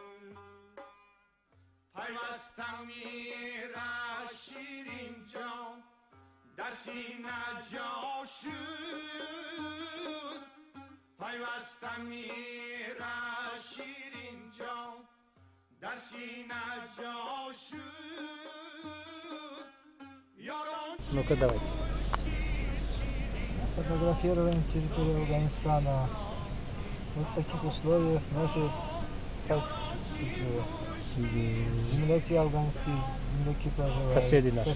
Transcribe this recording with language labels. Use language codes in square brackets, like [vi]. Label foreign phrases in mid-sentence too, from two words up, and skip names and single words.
[tg] پیوستم میره شیرین جان در سینه جا شد، پیوستم میره شیرین جان در سینه جا شد. [ru] Ну-ка давайте. Фотографируем территорию Афганистана. Вот в таких условиях наши земляки афганские, земляки проживают. Соседи наши,